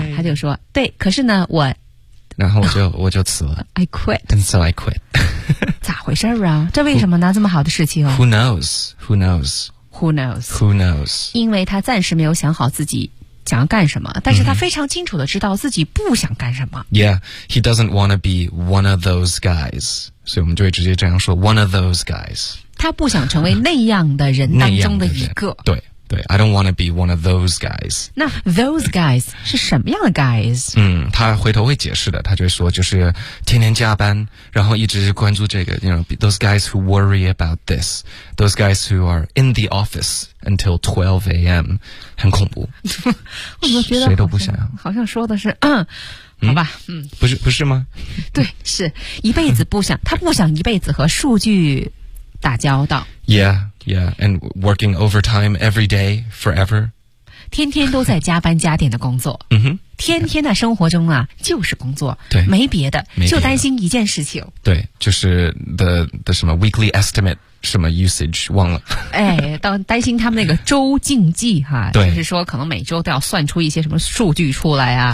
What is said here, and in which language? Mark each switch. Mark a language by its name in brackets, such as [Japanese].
[Chinese] 他就说对，可是呢我然后我就辞了 [English] I quit and so I quit [Chinese] 咋回事啊，这为什么呢？这么好的事情、 [English] Who knows Who knows Who knows Who knows [Chinese] 因为他暂时没有想好自己想要干什么，但是他非常清楚地知道自己不想干什么。 [English] Yeah, he doesn't want to be one of those guys. [Chinese] 所以我们就会直接这样说 , [English] one of those guys. [Chinese] 他不想成为那样的人当中的一个。对对 , [English] I don't want to be one of those guys. [Chinese] 那 [English] those guys [Chinese] 是什么样的 guys? 他回头会解释的，他就会说就是天天加班，然后一直关注这个 [English] you know, those guys who worry about this. [Chinese] Those guys who are in the office. Until 12 a.m. 很恐怖，我觉得谁都不想要。好像说的是，好吧，不是吗？对，是一辈子不想，他不想一辈子和数据打交道。 [English] Yeah, yeah, and working overtime every day forever. [Chinese] 天天都在加班加点的工作。天天在生活中啊，就是工作，对，没别的，别的就担心一件事情。对，就是 the 什么 [English] weekly estimate。 [Chinese] 什么 usage 忘了哎，当担心他们那个周竞技哈对，就是说可能每周都要算出一些什么数据出来啊